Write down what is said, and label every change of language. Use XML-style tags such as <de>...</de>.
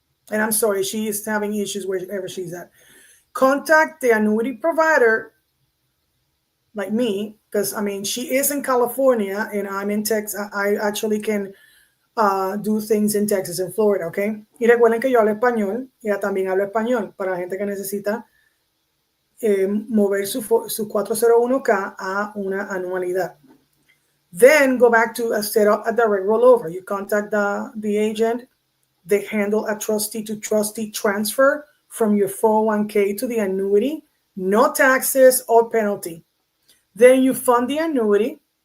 <en>And I'm sorry, she is having issues wherever she's at. Contact the annuity provider like me, because I mean, she is in California and I'm in Texas. I actually can do things in Texas and Florida, okay?</en> <es>Y recuerden que yo hablo español, ella también habla español, para la gente que necesita mover su 401k a una anualidad.</es> <en>Then go back to set up a direct rollover. You contact the agent. They handle a trustee to trustee transfer from your 401k to the annuity. No taxes or penalty. Then you fund the annuity.</en>